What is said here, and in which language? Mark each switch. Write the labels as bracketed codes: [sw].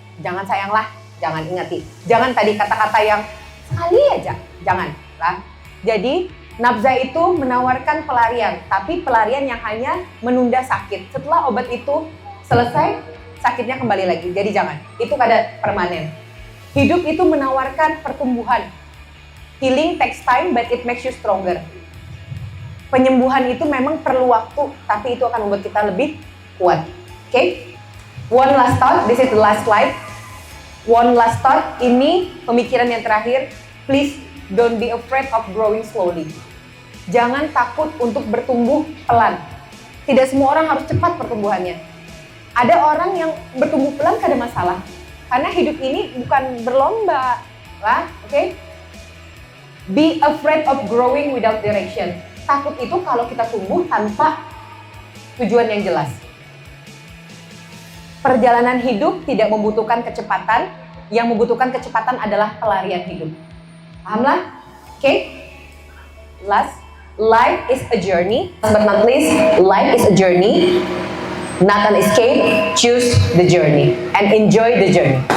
[id] Jangan sayang lah, jangan ingati. Jangan tadi kata-kata yang sekali aja, jangan lah. Jadi nafza itu menawarkan pelarian, tapi pelarian yang hanya menunda sakit. Setelah obat itu selesai, sakitnya kembali lagi. Jadi jangan, itu kada permanen. Hidup itu menawarkan pertumbuhan. [en] Healing takes time, but it makes you stronger. [id] Penyembuhan itu memang perlu waktu, tapi itu akan membuat kita lebih kuat. Oke? [en] One last thought, this is the last slide. One last thought, [id] ini pemikiran yang terakhir. [en] Please don't be afraid of growing slowly. [id] Jangan takut untuk bertumbuh pelan. Tidak semua orang harus cepat pertumbuhannya. Ada orang yang bertumbuh pelan kada masalah. Karena hidup ini bukan berlomba lah, oke? [en] Be afraid of growing without direction. [id] Takut itu kalau kita tumbuh tanpa tujuan yang jelas. Perjalanan hidup tidak membutuhkan kecepatan, yang membutuhkan kecepatan adalah pelarian hidup. Pahamlah? Oke? [en] Last, life is a journey, but not least, life is a journey, not an escape. Choose the journey and enjoy the journey.